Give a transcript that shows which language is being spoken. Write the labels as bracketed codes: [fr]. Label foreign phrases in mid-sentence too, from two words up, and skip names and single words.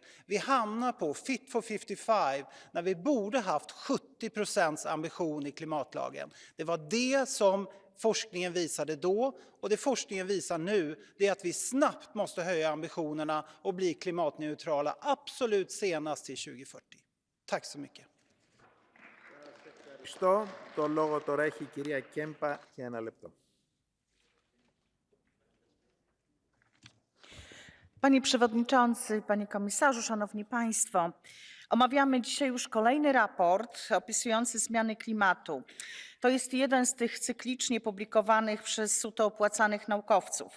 [sv] Vi hamnar på Fit for 55 när vi borde haft 70% ambition i klimatlagen. Det var det som forskningen visade då, och det forskningen visar nu är att vi snabbt måste höja ambitionerna och bli klimatneutrala absolut senast till 2040. Tack så mycket. [el] Το λόγο τώρα έχει η κυρία Κέμπα για 1 λεπτό. [pl] Panie Przewodniczący, Panie Komisarzu, Szanowni Państwo, omawiamy dzisiaj już kolejny raport opisujący zmiany klimatu. To jest jeden z tych cyklicznie publikowanych przez suto opłacanych naukowców.